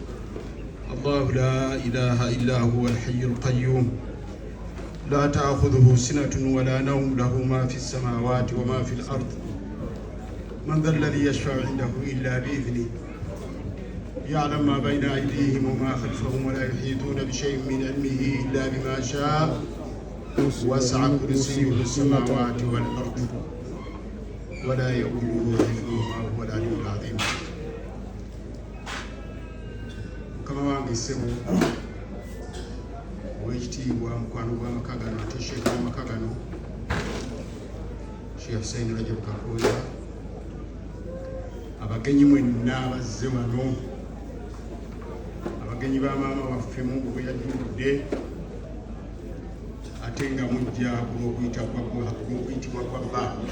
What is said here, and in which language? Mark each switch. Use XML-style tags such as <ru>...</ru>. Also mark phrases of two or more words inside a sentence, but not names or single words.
<ar>الله لا إله إلا هو الحي القيوم لا تأخذه سنة ولا نوم له ما في السماوات وما في الأرض من ذا الذي يشفع عنده إلا بإذنه يعلم ما بين أيديهم وما خلفهم ولا يحيطون بشيء من علمه إلا بما شاء وسع كرسيه السماوات والأرض ولا يؤوده حفظهما وهو العلي العظيم.</ar> <lg>كما wangesebo wekitiibwa mukwano gw'amakagano ate sheeka w'amakagano Sheikh Hussein Rajab Kakoya abagenyi mwenna abazze wano, abagenyi ba maama waffe Mungu bwe yajjuludde ate nga mujja olw'okuyitibwa kwa bba.</lg>